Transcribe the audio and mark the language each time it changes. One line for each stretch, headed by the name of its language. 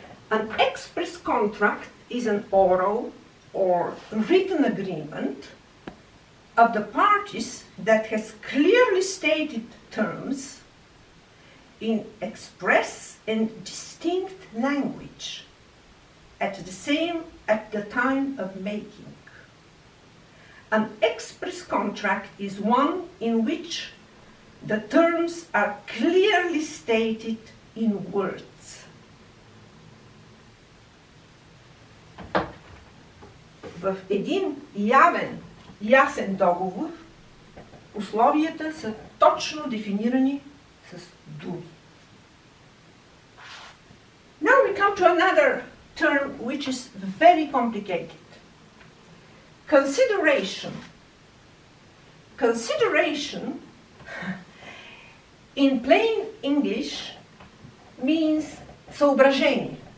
English: An express contract is an oral or written agreement of the parties that has clearly stated terms in express and distinct language at the time of making. An express contract is one in which the terms are clearly stated in words.
Bulgarian: В един явен, ясен договор условията са точно дефинирани с думи.
English: Now we come to another term which is very complicated. Consideration. Consideration, in plain English, means соображение.